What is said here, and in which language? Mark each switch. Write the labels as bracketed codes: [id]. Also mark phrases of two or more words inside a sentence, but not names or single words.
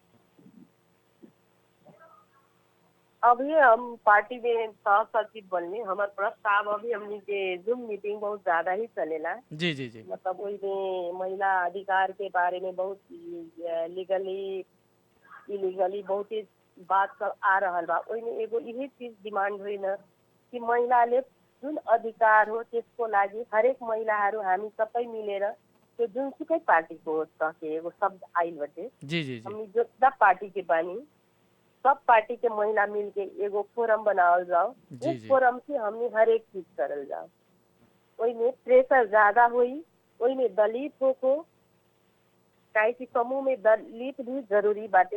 [bho] अभी हम पार्टी में सह सचिव बनने, हमार प्रस्ताव अभी हमनी के जूम मीटिंग बहुत ज्यादा ही चलेला। जी जी जी मतलब वही में महिला अधिकार के बारे में बहुत [en] legally illegally [bho] बहुत ही बात सब आ रहल बा। ओई में एगो यही चीज डिमांड हुई न कि महिला ले जुन अधिकार हो [ne] त्यसको लागि हरेक महिलाहरू हामी सबै मिलेर त्यो जुनसुकै पार्टीको होस् [bho] कहे एगो शब्द आइल बटे। जी जी जी हमनी जो सब पार्टी के बानी, सब पार्टी के महिला मिल के एगो फोरम बनावल जाओ। जी, उस जी। फोरम से हमनी हर एक चीज करल जाओ। ओई में प्रेशर ज्यादा हुई, ओई में दलित हो काहे कि समूह में दलित भी जरूरी बाटे।